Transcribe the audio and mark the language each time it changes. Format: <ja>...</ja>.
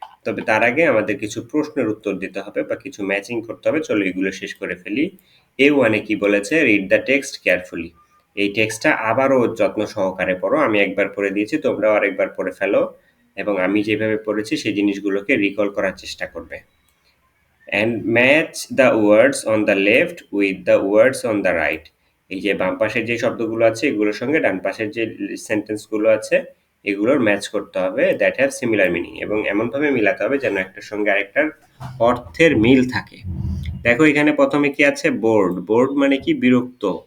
<bn>তবে তার আগে আমাদের কিছু প্রশ্নের উত্তর দিতে হবে বা কিছু ম্যাচিং করতে হবে। চলো এগুলো শেষ করে ফেলি। A1 এ কি বলেছে?</bn> <en>Read the text carefully.</en> <bn>এই টেক্সটটা আবারও যত্ন সহকারে পড়ো। আমি একবার পড়ে দিয়েছি, তোমরাও আরেকবার পড়ে ফেলো এবং আমি যেভাবে পড়েছি সেই জিনিসগুলোকে রিকল করার চেষ্টা করবে।</bn> <en>and match the words on the left with the words on the right.</en> <bn>এই যে বাম পাশের যে শব্দগুলো আছে এগুলোর সঙ্গে ডান পাশের যে সেন্টেন্সগুলো আছে এগুলোর ম্যাচ করতে হবে,</bn> <en>that have similar meaning,</en> <bn>এবং এমনভাবে মিলাতে হবে যেন একটার সঙ্গে আরেকটার অর্থের মিল থাকে। দেখো এখানে প্রথমে কি আছে? বোর্ড। বোর্ড মানে কি? বিরক্ত।</bn>